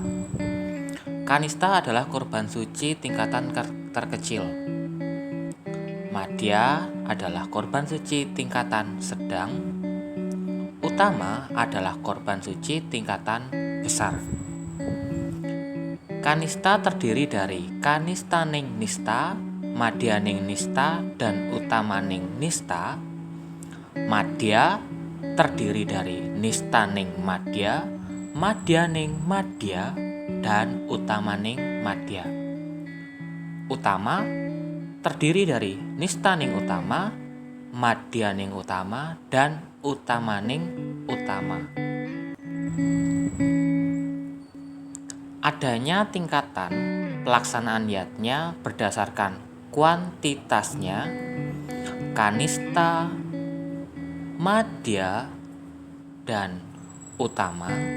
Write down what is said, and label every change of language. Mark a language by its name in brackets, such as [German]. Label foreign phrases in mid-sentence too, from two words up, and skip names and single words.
[Indonesian] Kanista adalah korban suci tingkatan terkecil. Madya adalah korban suci tingkatan sedang. Utama adalah korban suci tingkatan besar. Kanista terdiri dari kanistaning nista, madyaning nista, dan utamaning nista. Madya terdiri dari nistaning madya, madyaning madya, dan utamaning madya. Utama terdiri dari nistaning utama, madyaning utama, dan utamaning utama. Adanya tingkatan pelaksanaan yatnya berdasarkan kuantitasnya, kanista, madya, dan utama,